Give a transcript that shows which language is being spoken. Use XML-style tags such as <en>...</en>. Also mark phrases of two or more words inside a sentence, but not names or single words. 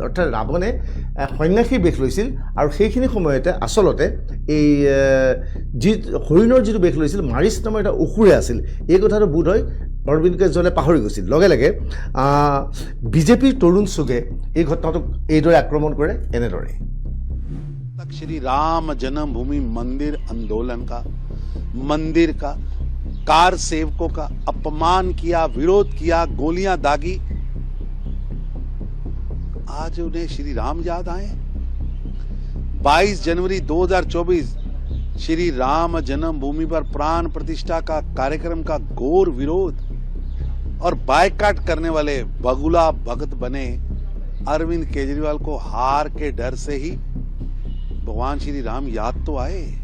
<as>অৰ্থাৎ ৰাৱণে সন্যাসীৰ বেশ লৈছিল, আৰু সেইখিনি সময়তে আচলতে এই যি হৰিণৰ যিটো বেশ লৈছিল, মাৰিচ নামৰ এটা অসুৰে আছিল। এই কথাটো বোধ হয় অৰবিন্দ কেজৰিৱালে পাহৰি গৈছিল। লগে লগে বিজেপিৰ তৰুণ চুগে এই ঘটনাটোক এইদৰে আক্ৰমণ কৰে, এনেদৰে।</as> <hi>श्री राम जन्मभूमि मंदिर आंदोलन का, मंदिर का, कार सेवकों का अपमान किया, विरोध किया, गोलियां दागी। आज उन्हें श्री राम याद आए। 22 जनवरी 2024 श्री राम जन्मभूमि पर प्राण प्रतिष्ठा का कार्यक्रम का घोर विरोध और बायकाट करने वाले बगुला भगत बने अरविंद केजरीवाल को हार के डर से ही भगवान श्री राम याद तो आए।</hi>